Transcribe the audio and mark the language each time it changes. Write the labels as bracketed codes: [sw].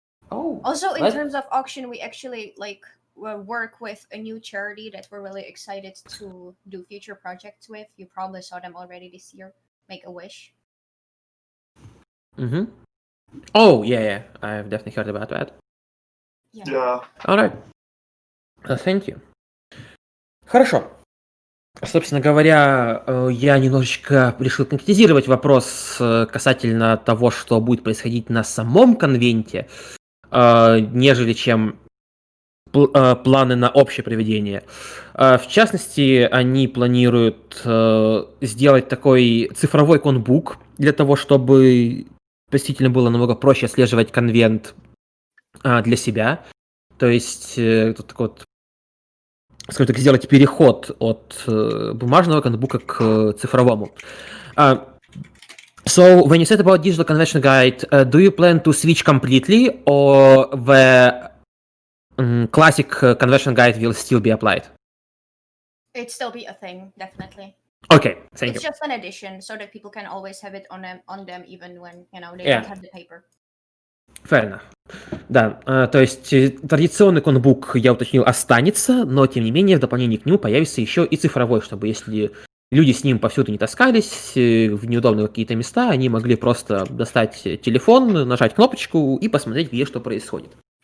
[en] Also, in terms of auction, we actually work with a new charity that we're really excited to do future projects with. You probably saw them already this year. Make a Wish. Oh, yeah, I've definitely heard about that. Yeah. Alright. Thank you. [ru] Хорошо. Собственно говоря, я немножечко решил конкретизировать вопрос касательно того, что будет происходить на самом конвенте, нежели чем планы на общее проведение. В частности, они планируют сделать такой цифровой конбук для того, чтобы действительно было намного проще отслеживать конвент для себя. То есть тут такой вот, скажем так, сделать переход от бумажного конбука к цифровому. [en] So, when you said about digital convention guide, do you plan to switch completely, or the classic convention guide will still be applied? It'd still be a thing, definitely. Okay, thank It's you. just an addition so that people can always have it on them even when they Yeah. don't have the paper. Fair enough. [ru] Да, то есть традиционный конбук, я уточнил, останется, но тем не менее в дополнение к нему появится еще и цифровой, чтобы если люди с ним повсюду не таскались, в неудобные какие-то места, они могли просто достать телефон, нажать кнопочку и посмотреть, где что происходит.